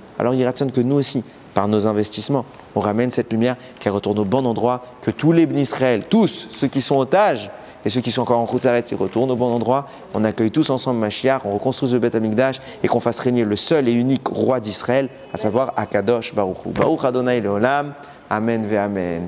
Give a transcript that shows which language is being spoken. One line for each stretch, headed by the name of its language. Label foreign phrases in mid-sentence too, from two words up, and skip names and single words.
French: Alors il ratsonne que nous aussi, par nos investissements, on ramène cette lumière qui retourne au bon endroit, que tous les Bnei Israël, tous ceux qui sont otages, et ceux qui sont encore en route s'arrêtent, ils retournent au bon endroit. On accueille tous ensemble Mashiach, on reconstruise le
Hebrew: בית המקדש
French: et qu'on fasse régner le seul et unique roi d'Israël, à savoir
Hebrew: הקדוש ברוך הוא. ברוך אדוני לעולם. אמן ואמן.